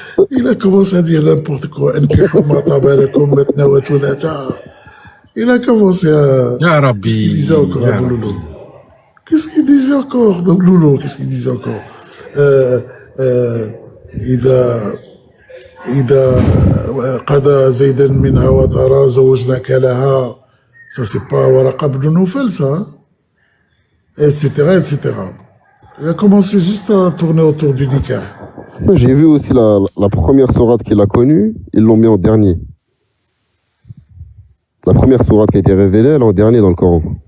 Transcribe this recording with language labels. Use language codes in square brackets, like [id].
[fr] Il a commencé à dire n'importe quoi. Il a commencé à... [ar] Ya Rabbi. [fr] Qu'est-ce qu'il disait encore, Abouloulou? Qu'est-ce qu'il disait encore, Abouloulou? Qu'est-ce qu'il disait encore? [ar] إذا قضى زيد منها وطرى زوجناك لها. [fr] Ça, c'est pas Waraq ibn Nawfal, ça. Hein? Etc., etc. Il a commencé juste à tourner autour du nikah. J'ai vu aussi la première sourate qu'il a connue, ils l'ont mis en dernier. La première sourate qui a été révélée, elle est en dernier dans le Coran.